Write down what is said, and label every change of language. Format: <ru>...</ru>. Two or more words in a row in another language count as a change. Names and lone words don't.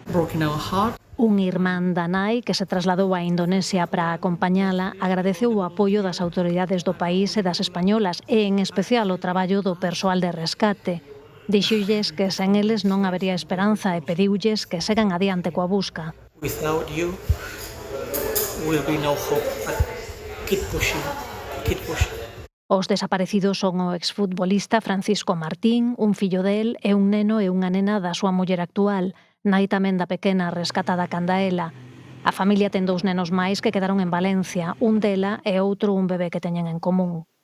<gl>Un irmán da nai que se trasladou a Indonesia para acompañala agradeceu o apoio das autoridades do país e das españolas e, en especial, o traballo do persoal de rescate. Dixolles que sen eles non habería esperanza e pediulles que segan adiante coa busca.</gl> <en>Without you, will be no hope. Keep pushing, keep pushing.</en> <gl>Os desaparecidos son o exfutbolista Francisco Martín, un fillo del e un neno e unha nena da súa muller actual, nai tamén da pequena rescatada Candaela. A familia ten 2 nenos máis que quedaron en Valencia, un dela e outro un bebé que teñen en común.</gl>